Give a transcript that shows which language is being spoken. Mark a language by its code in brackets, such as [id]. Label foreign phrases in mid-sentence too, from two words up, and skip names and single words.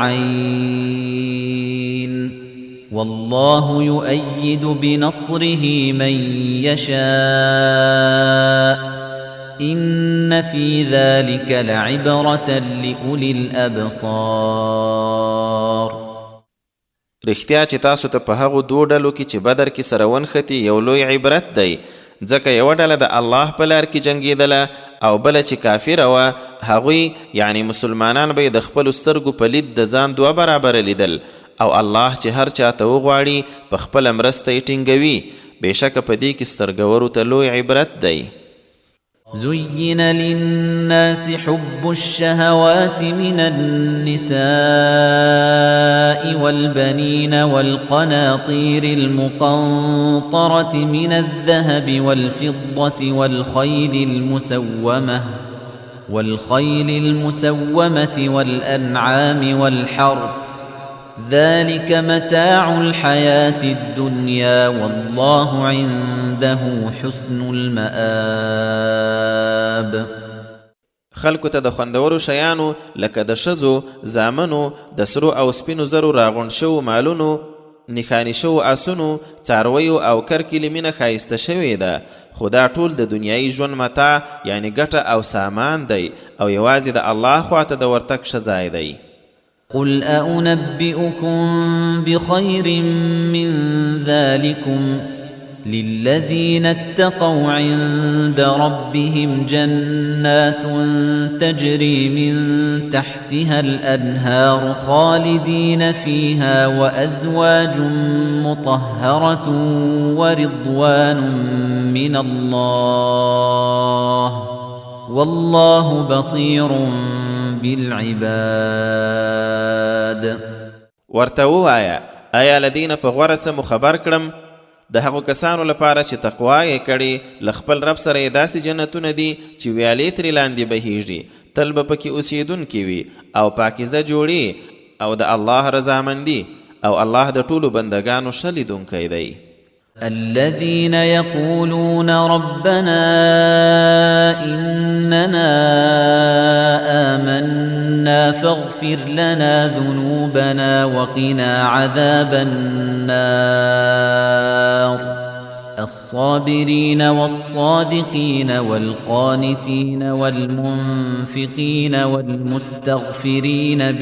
[ar] العين والله يؤيد بنصره من يشاء إن في ذلك لعبرة لأولي الأبصار. [ps] رښتیا چې تاسو ته په هغو دوه ډلو کې چې بدر کې سره ونښتي یو لوی عبرت دی، ځکه یوه ډله د الله په لار کې جنګېدله او بله چې کافره وه، هغوی یعنی مسلمانان به یې د خپلو سترګو په لید د ځان دوه برابره لیدل او الله چې هر چاته وغواړي په خپله مرسته یې ټینګوي. بېشکه په دې کې سترګورو ته لوی عبرت دی. [ar] زين للناس حب الشهوات من النساء والبنين والقناطير المقنطرة من الذهب والفضة والخيل المسومة والأنعام والحرث، ذلك متاع الحياة الدنيا والله عنده حسن المآب. [ps] خلکو ته د خوندورو شیانو لکه د ښځو، زامنو، د سرو او سپینو زرو راغونډ شوو مالونو، نښاني شوو آسونو، څارویو او کرکیلې مینه ښایسته شوې ده، خو دا ټول د دنیایي ژوند متاع یعنی ګټه او سامان دی او یوازې د الله خواته د ورتګ ښه ځای دی. [ar] قل أنبئكم بخير من ذلكم للذين اتقوا عند ربهم جنات تجري من تحتها الأنهار خالدين فيها وأزواج مطهرة ورضوان من الله والله بصير بالعباد. [ps] ورته ووایه آیا له دې نه په غوره څه مو خبر کړم؟ د هغو کسانو لپاره چې تقوا یې کړې له خپل رب سره یې داسې جنتونه دي چې ویالې ترې لاندې بهیږي، تل به پکې اوسېدونکي وي او پاکیزه جوړې او د الله رضامندي او الله د ټولو بندګانو ښه لیدونکی دی. [ar] الذين يقولون ربنا إننا آمنا فاغفر لنا ذنوبنا وقنا عذاب النار الصابرين والصادقين والقانتين والمنفقين والمستغفرين